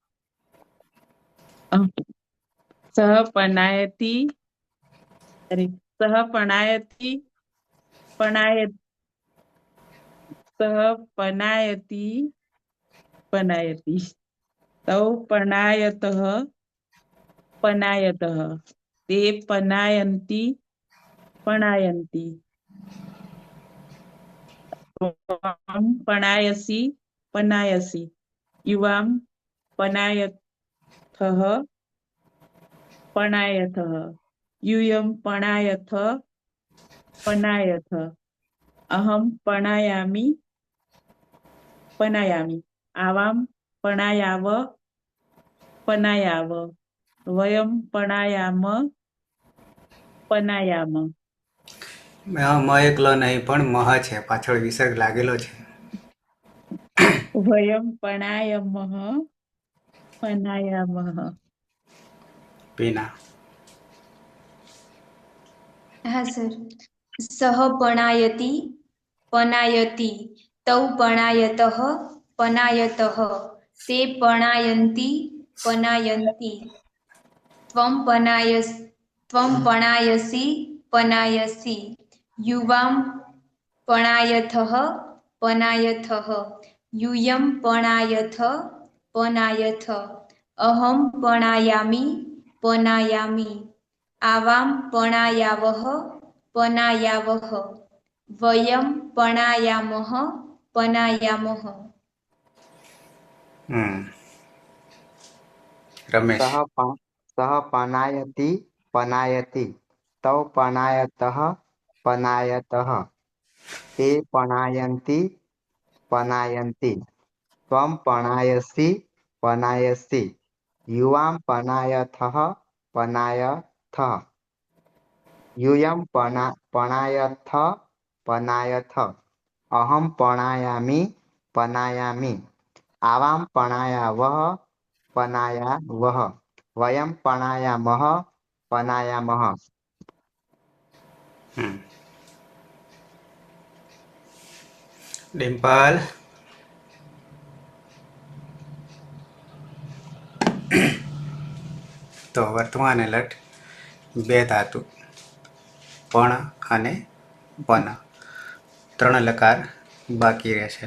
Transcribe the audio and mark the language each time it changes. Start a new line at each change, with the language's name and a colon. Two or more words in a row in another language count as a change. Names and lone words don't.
Sanskrit: સહ પનાયતિ સહ પણાયતિ પણાયત સહ પનાયતિ પનાયતિ તૌ પણાયતઃ પનાયતઃ તે પનાયन्ति પણાયन्ति त्वं पणायसि पनायसि युवां पनायथः पनायथः यूयं पणायथ पनायथ अहं पणायामि पनायामि आवां पणायाव पनायाव वयं पणायाम पनायाम.
Gujarati: મ એકલો નહીં પણ મહ છે, પાછળ વિસર્ગ લાગેલો છે.
Sanskrit: वयं पणायामः पनायामः. પીના.
Gujarati: હા સર.
Sanskrit: સહ પણાયતિ પનાયતિ તૌ પણાયતઃ પનાયતઃ તે પણાયन्ति પનાયन्ति ત્વં પણાયસि પનાયસि યુવાં પણાયથઃ પનાયથઃ यूयं पणायथ पनायथ अहं पणायामि पनायामि आवां पणायावः पनायावः वयं पणायामः पनायामः. રમેશ. સહ પનાયતિ પનાયતિ તૌ પણાયતઃ પનાયતઃ તે પણાયन्ति પનાયन्ति ત્વં પણાયસि પનાયસि યુવાં પણાયથઃ પનાયથઃ यूयं पणायथ पनायथ अहं पणायामि पनायामि આવામ પણાયાવહ પનાયાવહ વયમ પણાયામહ પનાયામહ.
Gujarati: ડિમ્પલ, તો વર્તમાન એલર્ટ બે ધાતુ પણ અને પન, 3 લકાર બાકી રહેશે.